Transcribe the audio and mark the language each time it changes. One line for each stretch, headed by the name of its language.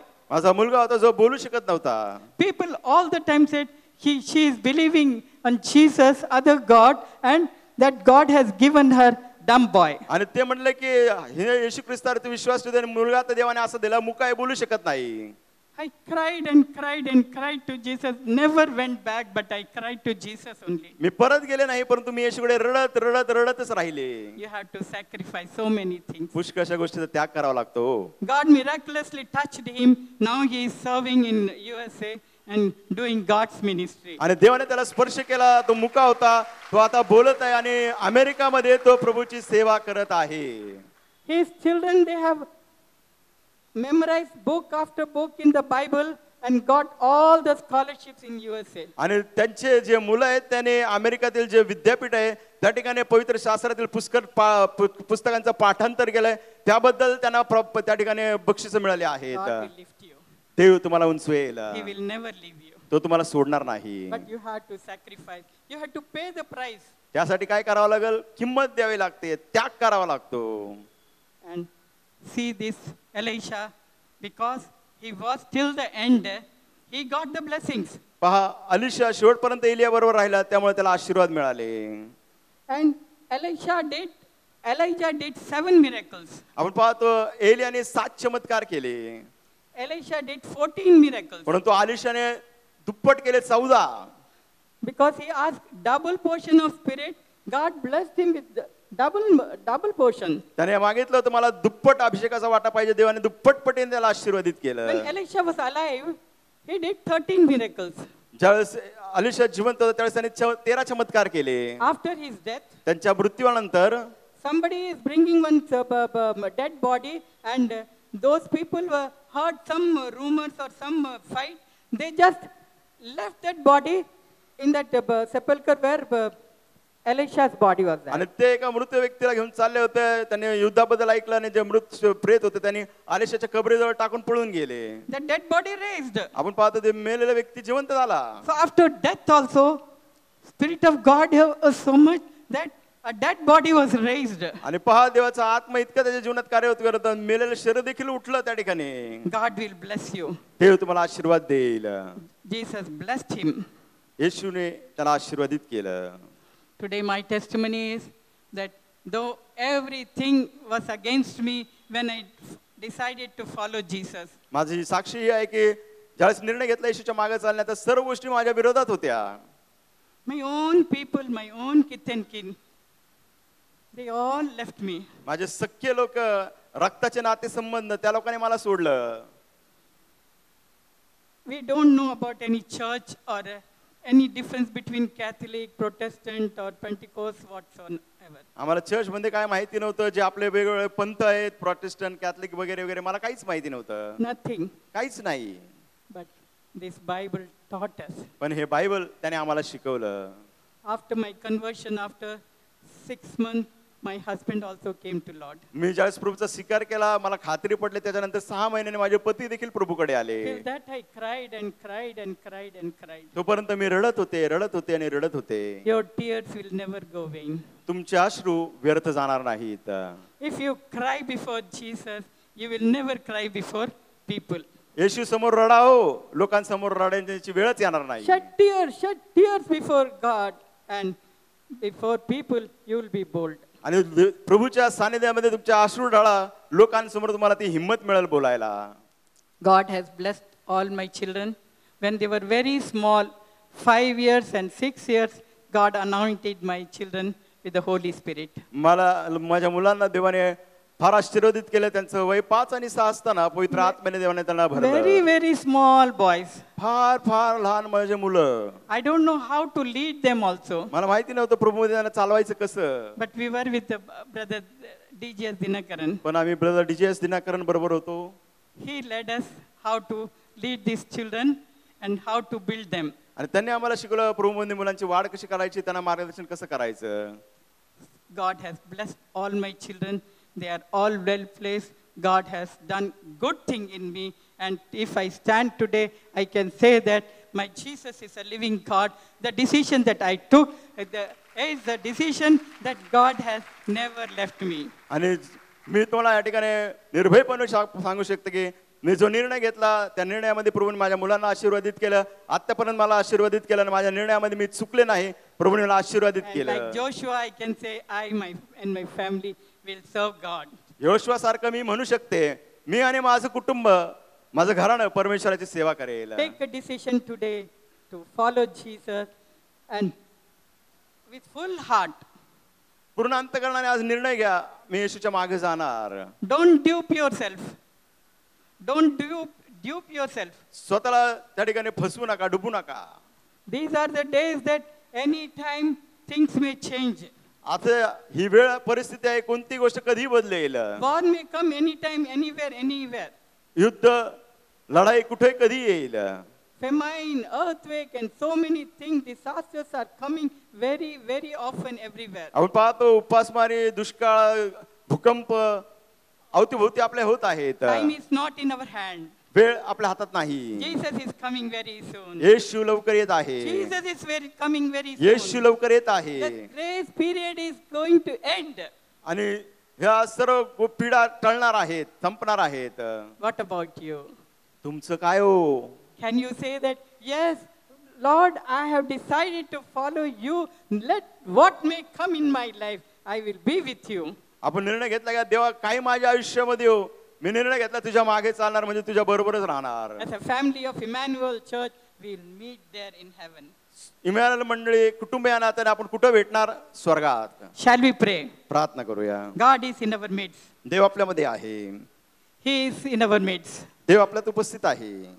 Marathi: माझा मुलगा होता जो बोलू शकत नव्हता.
English: People all the time said she is believing on Jesus, other God, and that God has given her dumb boy.
Marathi: आणि ते म्हणले की हे येशू ख्रिस्तावरती विश्वास ठेवून मुलगा तर देवाने असं दिला मुका बोलू शकत नाही.
English: I cried and cried and cried to Jesus. Never went back, but I cried to Jesus only.
Marathi: मी परत गेले नाही परंतु मी येशूकडे रडतच राहिले.
English: You have to sacrifice so many things.
Marathi: पुष्कळशा गोष्टीचा त्याग करावा लागतो.
English: God miraculously touched him. Now he is serving in USA and doing God's ministry.
Marathi: आणि देवाने त्याला स्पर्श केला तो मुका होता तो आता बोलत आहे आणि अमेरिकामध्ये तो प्रभूची सेवा करत आहे.
English: His children, they have memorized book after book in the Bible and got all the scholarships in USA.
Marathi: आणि त्यांचे जे मुलं आहेत त्याने अमेरिकेतील जे विद्यापीठ आहे त्या ठिकाणी पवित्र शास्त्रातील पुस्तकांचं पाठांतर केलंय त्याबद्दल त्यांना त्या ठिकाणी बक्षीस मिळाले आहेत.
English: God will lift you.
Marathi: देव तुम्हाला उंचवेल.
English: He will never leave you.
Marathi: तो तुम्हाला सोडणार नाही.
English: But you have to sacrifice. You have to pay the price.
Marathi: त्यासाठी काय करावं लागेल किंमत द्यावी लागते त्याग करावा लागतो.
English: And see this Elisha, because he was till the end, he got the blessings.
Marathi: पहा अलिशा शेवटपर्यंत एलिया बरोबर राहिला त्यामुळे त्याला आशीर्वाद मिळाले.
English: And Elijah did 7 miracles.
Marathi: आपण पाहतो एलियाने 7 चमत्कार केले.
English: Elisha did 14 miracles.
Marathi: परंतु अलिशाने दुप्पट केले 14.
English: Because he asked double portion of spirit, God blessed him with double portion.
Marathi: त्याने मागितलं होतं मला दुप्पट अभिषेकाचा वाटा पाहिजे देवाने दुप्पट पटीने त्याला आशीर्वादित केलं.
English: When Elisha was alive, he did 13 miracles.
Marathi: ज्यावेळेस अलिशा जिवंत होता त्यावेळेस त्याने 13 चमत्कार केले.
English: After his death,
Marathi: त्यांच्या मृत्यूनंतर
English: somebody is bringing one dead body and those people heard some rumors or some fight. They just left that body in that sepulcher where Elisha's body was there.
Marathi: आणि ते एका मृत व्यक्तीला घेऊन चालले होते त्यांनी युद्धाबद्दल ऐकलं आणि जे मृत प्रेत होते त्यांनी अलिशाच्या कबरीजवळ टाकून पळून गेले.
English: That dead body raised.
Marathi: आपण पाहतो ते मेलेला व्यक्ती जिवंत झाला.
English: So after death also, Spirit of God was so much that a dead body was raised.
Marathi: आणि पहा देवाचा आत्मा इतका त्याच्या जीवनात कार्य होत करत मेलेलं शरीर देखील उठलं त्या ठिकाणी.
English: God will bless you.
Marathi: देव तुम्हाला आशीर्वाद देईल.
English: Jesus blessed him.
Marathi: येशूने त्याला आशीर्वादित केलं.
English: Today my testimony is that though everything was against me when I decided to follow Jesus.
Marathi: माझी साक्षी ही आहे की ज्यावेळेस निर्णय घेतला येशूच्या मागे चालण्याचा सर्व गोष्टी माझ्या विरोधात होत्या.
English: My own people, my own kith and kin, they all left me.
Marathi: माझे सख्खे लोक, रक्ताचे नाते संबंध, त्या लोकांनी मला सोडलं.
English: We don't know about any church or any difference between Catholic, Protestant or Pentecost whatsoever.
Marathi: आम्हाला चर्च मध्ये काय माहिती नव्हतं. जे आपले वेगवेगळे पंथ आहेत, प्रोटेस्टंट, कॅथलिक वगैरे वगैरे, मला काहीच माहिती नव्हतं.
English: Nothing.
Marathi: काहीच नाही.
English: But this Bible taught us.
Marathi: पण हे बायबल त्याने आम्हाला शिकवलं.
English: After my conversion, after 6 months, my husband also came to Lord.
Marathi: मी ज्यावेळेस प्रभूचा स्वीकार केला, मला खात्री पडली. त्याच्यानंतर 6 महिन्याने माझे पती देखील प्रभूकडे आले.
English: Till that I cried and cried and cried and cried.
Marathi: तोपर्यंत मी रडत होते आणि रडत होते.
English: Your tears will never go vain.
Marathi: तुमचे अश्रू व्यर्थ जाणार नाहीत.
English: If you cry before Jesus, you will never cry before people.
Marathi: येशू समोर रडाओ, लोकांसमोर रडण्याची वेळच येणार नाही.
English: Shed tears before God, and before people you will be bold.
Marathi: आणि प्रभूच्या सानिध्यामध्ये तुमचे अश्रू ढाळा, लोकांसमोर तुम्हाला ती हिम्मत मिळेल बोलायला.
English: God has blessed all my children. When they were very small, 5 years and 6 years, God anointed my children with the Holy Spirit.
Marathi: माझ्या मुलांना देवाने फार आशीर्वादित केलं. त्यांचं वय 5 आणि 6 असताना पवित्र आत्म्याने देवाने त्यांना भरलं.
English: Very, very small boys.
Marathi: फार लहान माझे मुलं.
English: I don't know how to lead them also.
Marathi: मला माहिती नव्हतं प्रभूमध्ये त्यांना चालवायचं कसं.
English: But we were with the brother D.J.S. Dinakaran.
Marathi: पण आम्ही ब्रदर D.J.S. दिनाकरन बरोबर होतो.
English: He led us how to lead these children and how to build them.
Marathi: आणि त्यांनी आम्हाला शिकवलं प्रभूमध्ये मुलांची वाढ कशी करायची, त्यांना मार्गदर्शन कसं करायचं.
English: God has blessed all my children. They are all well placed. God has done good thing in me. And if I stand today, I can say that my Jesus is a living God. The decision that I took is the decision that God has never left me.
Marathi: आणि मी तुम्हाला या ठिकाणी निर्भयपणे सांगू शकतो की मी जो निर्णय घेतला त्या निर्णयामध्ये प्रभूने माझ्या मुलांना आशीर्वादित केलं. आतापर्यंत मला आशीर्वादित केलं आणि माझ्या निर्णयामध्ये मी चुकले नाही. प्रभूने मला आशीर्वादित
English: And
Marathi: केलं.
English: like Joshua, I can say I and my family will serve God.
Marathi: Yoshua सारखं मी म्हणू शकते, मी आणि माझं कुटुंब, माझं घराणं परमेश्वराची सेवा करेल.
English: Take a decision today to follow Jesus and with full heart.
Marathi: पूर्ण अंतःकरणाने आज निर्णय घ्या, मी येशूच्या मागे जाणार.
English: Don't dupe yourself. Don't dupe yourself.
Marathi: स्वतःला त्या ठिकाणी फसवू नका, डुबू नका.
English: These are the days that any time things may change.
Marathi: आता ही वेळ परिस्थिती आहे, कोणती गोष्ट कधी बदलेल.
English: War may come anytime, anywhere.
Marathi: युद्ध, लढाई कुठे कधी येईल.
English: Famine, earthquake, and so many things, disasters are coming very, very often everywhere.
Marathi: आपण पाहतो उपासमारी, दुष्काळ, भूकंप अवतीभोवती आपल्या होत आहेत.
English: Time is not in our hand.
Marathi: वेळ आपल्या हातात नाही.
English: Jesus is coming very soon.
Marathi: येशू लवकर येत आहे.
English: Jesus is coming very soon.
Marathi: येशू लवकर येत आहे.
English: The grace period is going to end.
Marathi: आणि ह्या सर्व पिढा टळणार आहेत, संपणार आहेत.
English: What about you?
Marathi: तुमचं काय हो?
English: Can you say that, yes, Lord, I have decided to follow you. Let what may come in my life, I will be with you.
Marathi: आपण निर्णय घेतला का देवा काही माझ्या आयुष्यामध्ये हो, मी निर्णय घेतला तुझ्या मागे चालणार, म्हणजे तुझ्या बरोबरच राहणार.
English: As a family of Emmanuel Church, we will meet there in heaven.
Marathi: Emmanuel मंडळी कुटुंब या नात्याने आपण कुठे भेटणार? स्वर्गात.
English: Shall we pray?
Marathi: प्रार्थना करूया.
English: God is in our midst.
Marathi: देव आपल्यामध्ये आहे.
English: He is in our midst.
Marathi: देव आपल्यात उपस्थित आहे.